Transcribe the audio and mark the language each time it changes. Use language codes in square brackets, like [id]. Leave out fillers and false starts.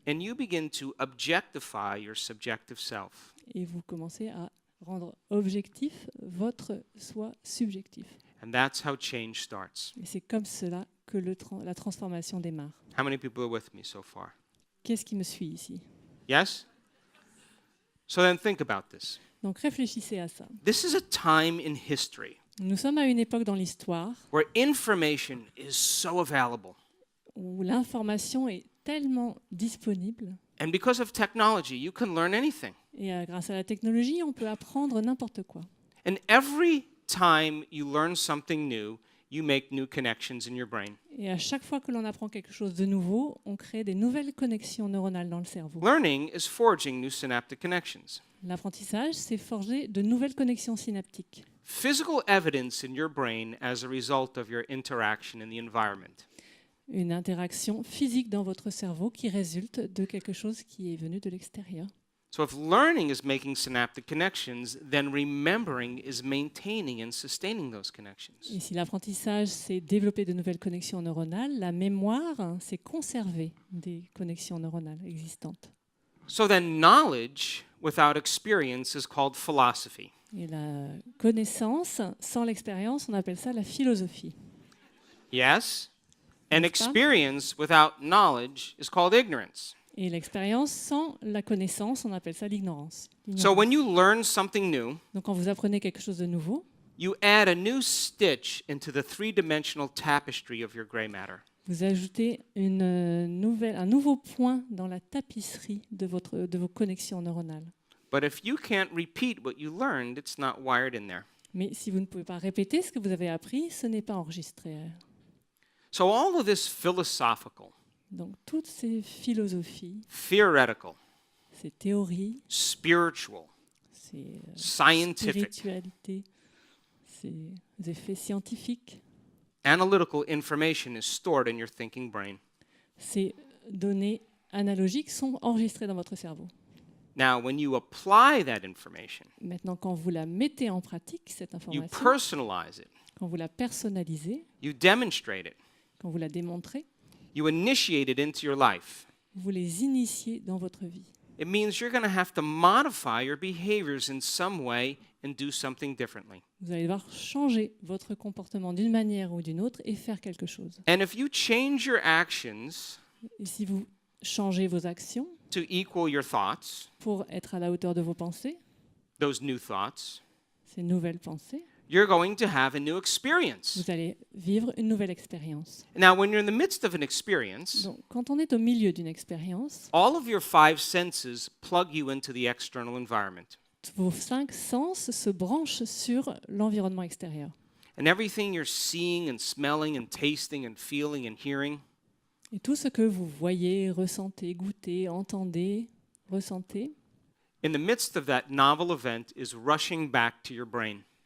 [en] And you begin to objectify your subjective self. [fr] Et vous commencez à rendre objectif votre soi subjectif. [en] And that's how change starts. [fr] Et c'est comme cela que la transformation démarre. [en] How many people are with me so far? [fr] Qu'est-ce qui me suit ici? [en] Yes? So then think about this. [fr] Donc réfléchissez à ça. [en] This is a time in history [fr] Nous sommes à une époque dans l'histoire [en] where information is so available. [fr] où l'information est tellement disponible [en] And because of technology, you can learn anything. [fr] et grâce à la technologie, on peut apprendre n'importe quoi. [en] And every time you learn something new, you make new connections in your brain. [fr] Et à chaque fois que l'on apprend quelque chose de nouveau, on crée des nouvelles connexions neuronales dans le cerveau. [en] Learning is forging new synaptic connections. [fr] L'apprentissage, c'est forger de nouvelles connexions synaptiques. [en] Physical evidence in your brain as a result of your interaction in the environment. [fr] Une interaction physique dans votre cerveau qui résulte de quelque chose qui est venu de l'extérieur. [en] So if learning is making synaptic connections, then remembering is maintaining and sustaining those connections. [fr] Et si l'apprentissage, c'est développer de nouvelles connexions neuronales, la mémoire, c'est conserver des connexions neuronales existantes. [en] So then knowledge without experience is called philosophy. [fr] Et la connaissance, sans l'expérience, on appelle ça la philosophie. [en] Yes? And [fr] N'est-ce pas? [en] experience without knowledge is called ignorance. [fr] Et l'expérience sans la connaissance, on appelle ça l'ignorance. [en] So when you learn something new, [fr] Donc quand vous apprenez quelque chose de nouveau, [en] you add a new stitch into the three-dimensional tapestry of your gray matter. [fr] vous ajoutez un nouveau point dans la tapisserie de vos connexions neuronales. [en] But if you can't repeat what you learned, it's not wired in there. [fr] Mais si vous ne pouvez pas répéter ce que vous avez appris, ce n'est pas enregistré. [en] So all of this philosophical, [fr] Donc toutes ces philosophies, [en] theoretical, [fr] ces théories, [en] spiritual, [fr] ces [en] scientific, [fr] spiritualités, ces effets scientifiques, [en] analytical information is stored in your thinking brain. [fr] ces données analogiques sont enregistrées dans votre cerveau. [en] Now, when you apply that information, [fr] Maintenant, quand vous la mettez en pratique, cette [en] you [fr] information, [en] personalize it, [fr] quand vous la personnalisez, [en] you demonstrate it, [fr] quand vous la démontrez, [en] you initiate it into your life. [fr] vous les initiez dans votre vie. [en] It means you're going to have to modify your behaviors in some way and do something differently. [fr] Vous allez devoir changer votre comportement d'une manière ou d'une autre et faire quelque chose. [en] And if you change your actions [fr] Et si vous changez vos actions [en] to equal your thoughts, [fr] pour être à la hauteur de vos pensées, [en] those new thoughts, [fr] ces nouvelles pensées, [en] you're going to have a new experience. [fr] vous allez vivre une nouvelle expérience. [en] Now, when you're in the midst of an experience, [fr] Donc, quand on est au milieu d'une expérience, [en] all of your five senses plug you into the external environment. [fr] vos 5 sens se branchent sur l'environnement extérieur. [en] And everything you're seeing and smelling and tasting and feeling and hearing, [fr] Et tout ce que vous voyez, ressentez, goûtez, entendez, ressentez, [en] in the midst of that novel event, is rushing back to your brain.